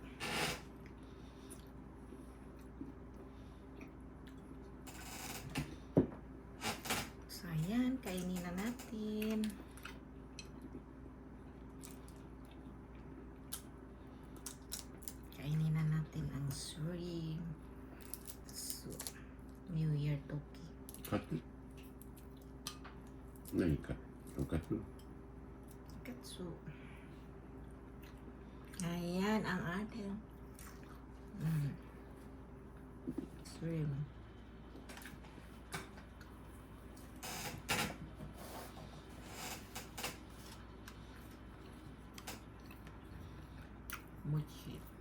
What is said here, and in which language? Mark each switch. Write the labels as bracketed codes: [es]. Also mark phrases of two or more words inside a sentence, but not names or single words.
[tl] So, ayan. Kainin na natin. Kainin na natin ang suri. [en] So, New Year Toki. [ja] 何か Katsu. Katsu. [tl] Ayan ang ating shrimp. Mochi.